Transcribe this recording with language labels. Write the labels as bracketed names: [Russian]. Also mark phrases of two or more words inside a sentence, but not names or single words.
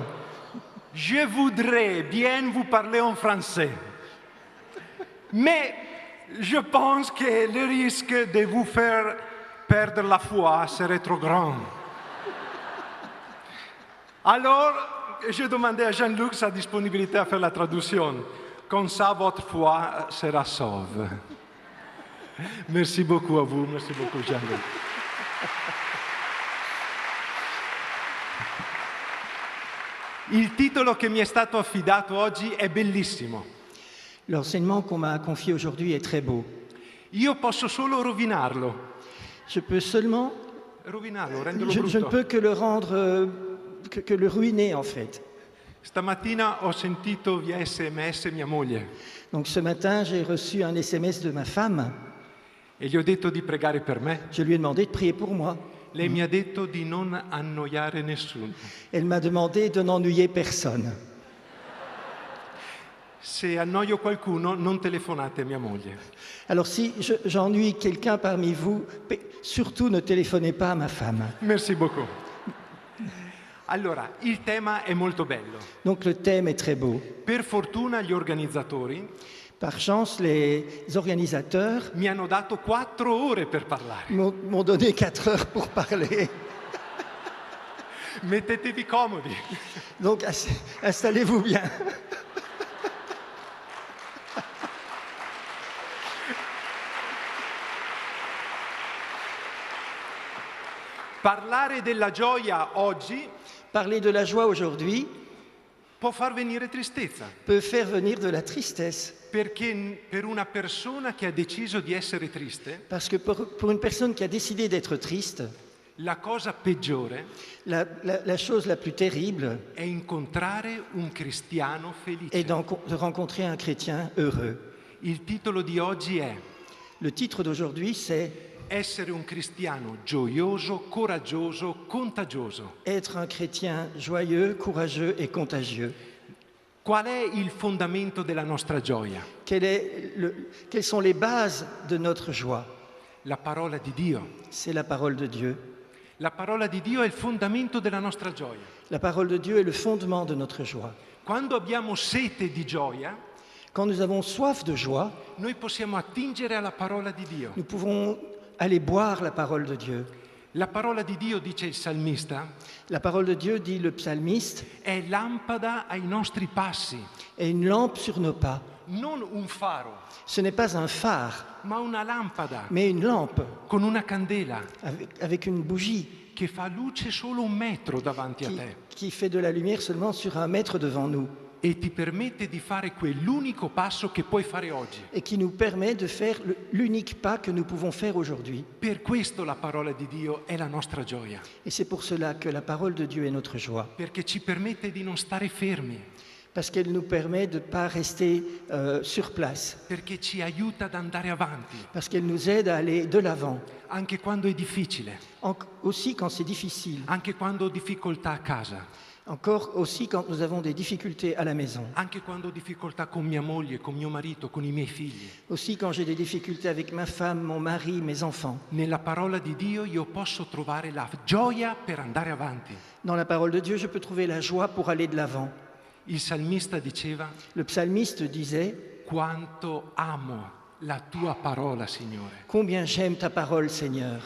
[French] Je voudrais bien vous parler en français, mais je pense que le risque de vous faire perdre la foi serait trop grand. Alors, je demandais à Jean-Luc sa disponibilité à faire la traduction. Comme ça, votre foi sera sauve. Merci beaucoup à vous, merci beaucoup Jean-Luc. [Italian] Il titolo che mi è stato affidato oggi è bellissimo. [French] L'enseignement qu'on m'a confié aujourd'hui est très beau. [Italian] Io posso solo rovinarlo. [French] Je peux seulement... [Italian] Rovinarlo, renderlo [French] Je [Italian] brutto. [French] ne peux que le rendre... que le ruiner, en fait. [Italian] Stamattina ho sentito via SMS mia moglie [French] Donc ce matin, j'ai reçu un SMS de ma femme. [Italian] e gli ho detto di pregare per me. [French] Je lui ai demandé de prier pour moi. [Italian] Lei mi ha detto di non annoiare nessuno. [French] Elle m'a demandé de n'ennuyer personne. [Italian] Se annoio qualcuno, non telefonate a mia moglie. [French] Alors si j'ennuie quelqu'un parmi vous, surtout ne téléphonez pas à ma femme. Merci beaucoup. [Italian] Allora, il tema è molto bello. [French] Donc le thème est très beau. [Italian] Per fortuna gli organizzatori [French] Par chance, les organisateurs [Italian] mi hanno dato 4 ore per parlare. [French] m'ont donné 4 heures pour parler. [Italian] Mettetevi comodi. [French] Donc installez-vous bien. [Italian] Parlare della gioia oggi [French] Parler de la joie aujourd'hui [Italian] può far venire tristezza, [French] peut faire venir de la tristesse. [Italian] perché per una persona che ha deciso di essere triste, [French] Parce que pour une personne qui a décidé d'être triste, [Italian] la cosa peggiore [French] la chose la plus terrible [Italian] è incontrare un cristiano felice. [French] est de rencontrer un chrétien heureux. [Italian] Il titolo di oggi è [French] Le titre d'aujourd'hui, c'est [Italian] Essere un cristiano gioioso, coraggioso, contagioso. [French] Être un chrétien joyeux, courageux et contagieux. [Italian] Qual è il fondamento della nostra gioia? [French] Quelles sont les bases de notre joie? [Italian] La parola di Dio. [French] C'est la parole de Dieu. [Italian] La parola di Dio è il fondamento della nostra gioia. [French] La parole de Dieu est le fondement de notre joie. [Italian] Quando abbiamo sete di gioia, [French] Quand nous avons soif de joie, [Italian] noi possiamo attingere alla parola di Dio. [French] nous pouvons aller boire la parole de Dieu. [Italian] La parola di Dio, dice il salmista, [French] La parole de Dieu, dit le psalmiste, [Italian] è lampada ai nostri passi, [French] est une lampe sur nos pas. [Italian] non un faro, [French] Ce n'est pas un phare, [Italian] ma una lampada [French] mais une lampe [Italian] con una candela [French] avec une bougie [Italian] che fa luce solo 1 metro davanti a te [French] qui fait de la lumière seulement sur 1 mètre devant nous [Italian] e ti permette di fare quell'unico passo che puoi fare oggi. [French] et qui nous permet de faire l'unique pas que nous pouvons faire aujourd'hui. [Italian] Per questo la parola di Dio è la nostra gioia, [French] Et c'est pour cela que la parole de Dieu est notre joie, [Italian] perché ci permette di non stare fermi, [French] parce qu'elle nous permet de ne pas rester sur place, [Italian] perché ci aiuta ad andare avanti, [French] parce qu'elle nous aide à aller de l'avant, [Italian] anche quando è difficile, [French] aussi quand c'est difficile, [Italian] anche quando ho difficoltà a casa. [French] Encore aussi quand nous avons des difficultés à la maison. [Italian] Anche quando ho difficoltà con mia moglie, con mio marito, con i miei figli. [French] Aussi quand j'ai des difficultés avec ma femme, mon mari, mes enfants. [Italian] Nella parola di Dio io posso trovare la gioia per andare avanti. [French] Dans la parole de Dieu, je peux trouver la joie pour aller de l'avant. [Italian] Il salmista diceva: [French] Le psalmiste disait [Italian] quanto amo la tua parola, Signore. [French] « Combien j'aime ta parole, Seigneur ».